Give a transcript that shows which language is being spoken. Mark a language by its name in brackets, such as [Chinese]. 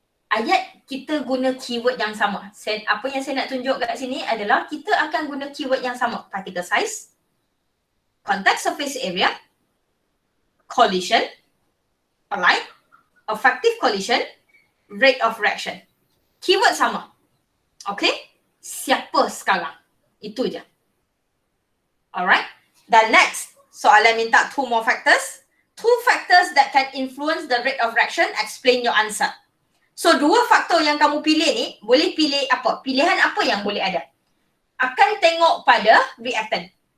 [Malay] Ayat kita guna keyword yang sama. Apa yang saya nak tunjuk kat sini adalah kita akan guna keyword yang sama. [English] Particle size, contact surface area, collision, alright, effective collision, rate of reaction. [Malay] Keyword sama. Okay? Siapa sekarang? Itu je. Alright? Dan next, soalan minta [English] 2 more factors. Two factors that can influence the rate of reaction, explain your answer. [Malay] So, dua faktor yang kamu pilih ni, boleh pilih apa? Pilihan apa yang boleh ada? Akan tengok pada reactant.